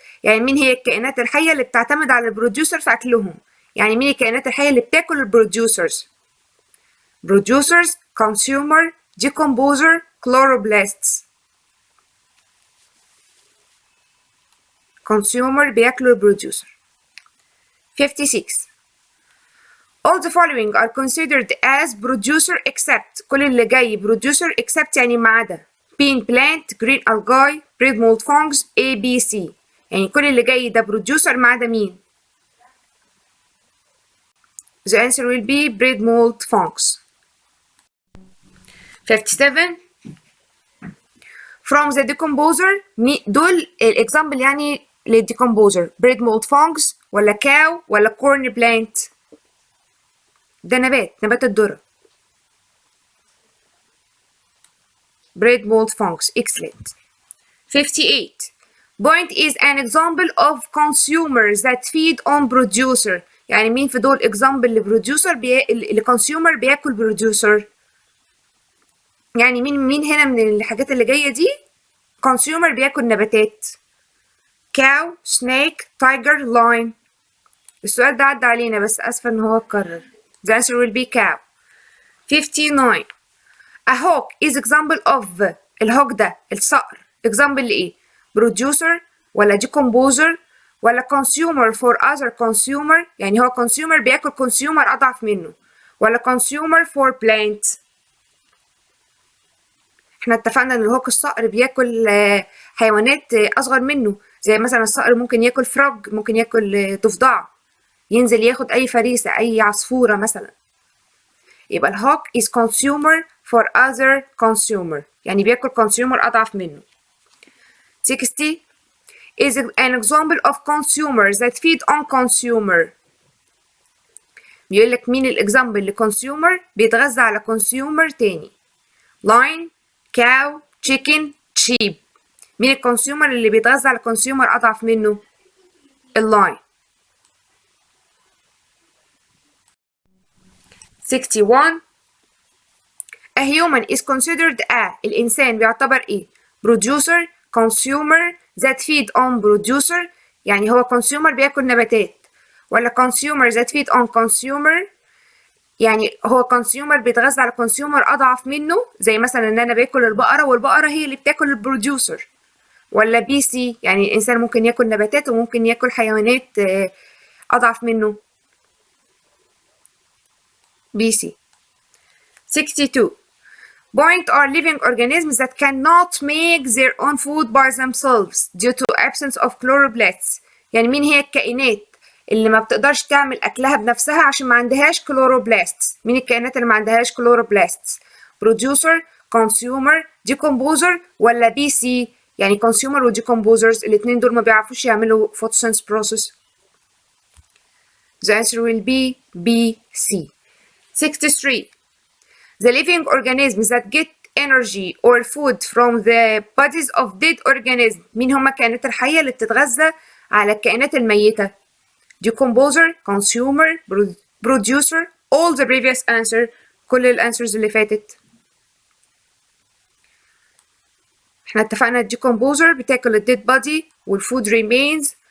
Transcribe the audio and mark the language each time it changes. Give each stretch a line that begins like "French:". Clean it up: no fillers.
Arabic: يعني مين هي الكائنات الحية اللي بتعتمد على البروديوسر في أكلهم؟ يعني مين الكائنات الحية اللي بتاكل البروديوسرز؟
English: producers, consumer, decomposer, chloroplasts.
Arabic: consumer بياكلوا البروديوسر.
English: 56 all the following are considered as producer except. كل اللي جاي producer except
Arabic: يعني ما عدا
English: bean plant, green algae, bread mold fungus, A, B, C.
Arabic: يعني كل اللي جاي ده producer ما عدا مين؟
English: The answer will be bread mold fungus. 57 from the decomposer
Arabic: دول الاكزامبل يعني للديكمبوزر
English: bread mold fungus ولا cow ولا corn plant.
Arabic: ده نبات الذرة.
English: bread mold fungus. excellent. 58 point is an example of consumers that feed on producer.
Arabic: يعني مين في دول example لبروديوسر الكونسيومر بياكل بروديوسر؟ يعني مين هنا من الحاجات اللي جايه دي consumer بياكل نباتات؟ cow, snake, tiger, lion. السؤال ده عدى علينا بس اسفه ان هو اتكرر.
English: the answer will be cow. 59 a hawk is example of.
Arabic: الهوك ده الصقر example لايه؟ producer ولا decomposer ولا
English: consumer for other consumer.
Arabic: يعني هو consumer بياكل consumer اضعف منه ولا
English: consumer for plant.
Arabic: احنا اتفقنا ان الهوك الصقر بياكل حيوانات اصغر منه، زي مثلا الصقر ممكن ياكل فروج، ممكن ياكل ضفدع، ينزل ياخد اي فريسة اي عصفورة مثلا. يبقى الهوك
English: is consumer for other consumer،
Arabic: يعني بياكل consumer اضعف منه.
English: 60 is an example of consumers that feed on consumer.
Arabic: بيقول لك مين الاكزامبل لكونسيومر بيتغذى على كونسيومر تاني؟ lion, cow, chicken, sheep. مين الكونسيومر اللي بيتغذى على كونسيومر اضعف منه؟ اللاين.
English: 61 a human is considered a.
Arabic: الانسان بيعتبر ايه؟
English: producer, consumer that feed on producer.
Arabic: يعني هو
English: consumer بياكل نباتات ولا consumer that feed on consumer.
Arabic: يعني هو consumer بيتغذى على consumer اضعف منه، زي مثلا ان انا باكل البقرة والبقرة هي اللي بتاكل البروديوسر. ولا بي سي يعني الانسان ممكن ياكل نباتات وممكن ياكل حيوانات اضعف منه. بي سي.
English: 62 point are living organisms that cannot make their own food by themselves due to absence of chloroplasts.
Arabic: يعني مين هي الكائنات اللي ما بتقدرش تعمل اكلها بنفسها عشان ما عندهاش chloroplasts؟ مين الكائنات اللي ما عندهاش chloroplasts؟ producer, consumer, decomposer ولا بي سي؟ يعني consumer و decomposers الاتنين دول ما بيعرفوش يعملوا photosynthesis process.
English: The answer will be B, C. 63 the living organisms that get energy or food from the bodies of dead organisms.
Arabic: مين هما الكائنات الحية اللي بتتغذى على الكائنات الميتة؟
English: decomposer, consumer, producer, all the previous answer.
Arabic: كل الانسرز اللي فاتت. احنا اتفقنا الديكمبوزر بتاكل الديد بادي والفود remains.